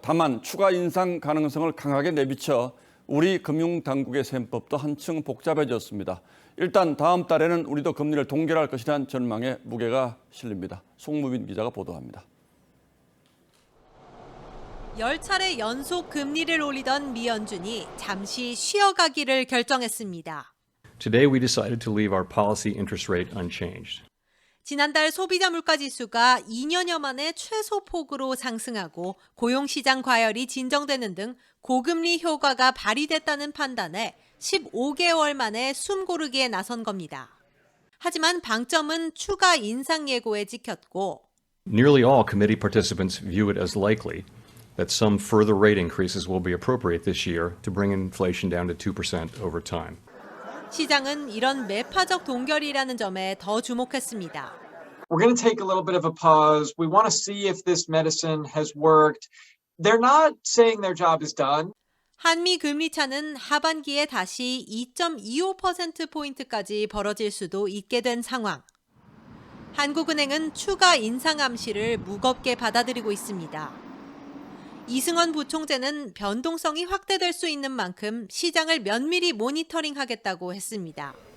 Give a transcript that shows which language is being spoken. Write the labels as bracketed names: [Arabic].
[Korean] 다만 추가 인상 가능성을 강하게 내비쳐 우리 금융당국의 셈법도 한층 복잡해졌습니다. 일단 다음 달에는 우리도 금리를 동결할 것이라는 전망에 무게가 실립니다. 송무빈 기자가 보도합니다. 10차례 연속 금리를 올리던 미 연준이 잠시 쉬어가기를 결정했습니다. [English] Today we decided to leave our policy interest rate unchanged. [Korean] 지난달 소비자 물가지수가 2년여 만에 최소폭으로 상승하고 고용시장 과열이 진정되는 등 고금리 효과가 발휘됐다는 판단에 15개월 만에 숨 고르기에 나선 겁니다. 하지만 방점은 추가 인상 예고에 찍혔고 [English] Nearly all committee participants view it as likely that some further rate increases will be appropriate this year to bring inflation down to 2% over time. [Korean] 시장은 이런 매파적 동결이라는 점에 더 주목했습니다. [English] We're going to take a little bit of a pause. We want to see if this medicine has worked. They're not saying their job is done. [Korean] 한미 금리 차는 하반기에 다시 2.25%포인트까지 벌어질 수도 있게 된 상황. 한국은행은 추가 인상 암시를 무겁게 받아들이고 있습니다. 이승원 부총재는 변동성이 확대될 수 있는 만큼 시장을 면밀히 모니터링하겠다고 했습니다.